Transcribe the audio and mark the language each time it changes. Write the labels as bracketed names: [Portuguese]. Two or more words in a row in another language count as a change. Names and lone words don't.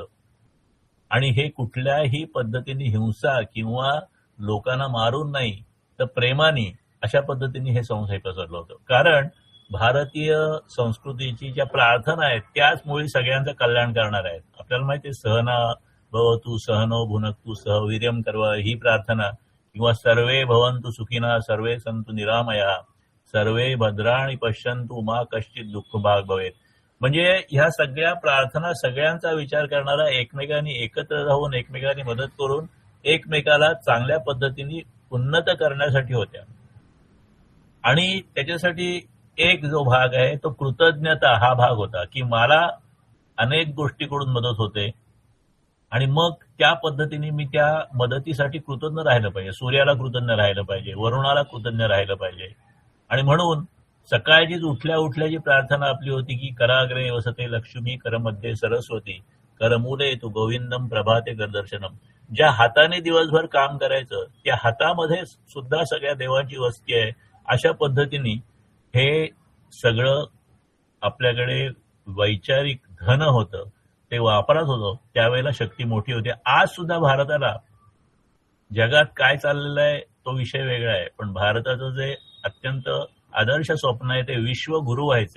[Marathi] आणि हे कुठल्याही पद्धतीने हिंसा किंवा लोकांना मारून नाही तर प्रेमाने अशा पद्धतीने हे संशय पसरलं होतं. कारण भारतीय संस्कृतीची ज्या प्रार्थना आहेत त्याच मुळी सगळ्यांचं कल्याण करणार आहेत. आपल्याला माहिती आहे, [Sanskrit] सहना भवतु सहनो भुनक्तु सह वीर्यम कर्व [Marathi] ही प्रार्थना, किंवा [Sanskrit] सर्वे भवन्तु सुखिनः सर्वे सन्तु निरामया सर्वे भद्राणि पश्यन्तु मा कश्चित दुःख भाग भवेत. [Marathi] म्हणजे ह्या सगळ्या प्रार्थना सगळ्यांचा विचार करणारा, एकमेकांनी एकत्र राहून एकमेकांनी मदत करून एकमेकाला चांगल्या पद्धतीने उन्नत करण्यासाठी होत्या. आणि त्याच्यासाठी एक जो भाग आहे तो कृतज्ञता हा भाग होता, की मला अनेक गोष्टीकडून मदत होते आणि मग त्या पद्धतीने मी त्या मदतीसाठी कृतज्ञ राहिलं पाहिजे. सूर्याला कृतज्ञ राहिलं पाहिजे, वरुणाला कृतज्ञ राहिलं पाहिजे. आणि म्हणून सकाळचीच उठल्याची प्रार्थना आपली होती की [Sanskrit] कराग्रे वसते लक्ष्मी, करमध्ये सरस्वती, करमूले तू गोविंदम, प्रभाते करदर्शनम. [Marathi] ज्या हाताने दिवसभर काम करायचं त्या हातामध्ये सुद्धा सगळ्या देवांची वस्ती आहे. अशा पद्धतीने हे सगळं आपल्याकडे वैचारिक धन होतं, ते वापरत होतं. त्यावेळेला शक्ती मोठी होती. आज सुद्धा भारताला जगात काय चाललेलं आहे तो विषय वेगळा आहे, पण भारताचं जे अत्यंत आदर्श स्वप्न आहे ते विश्वगुरु व्हायचंय.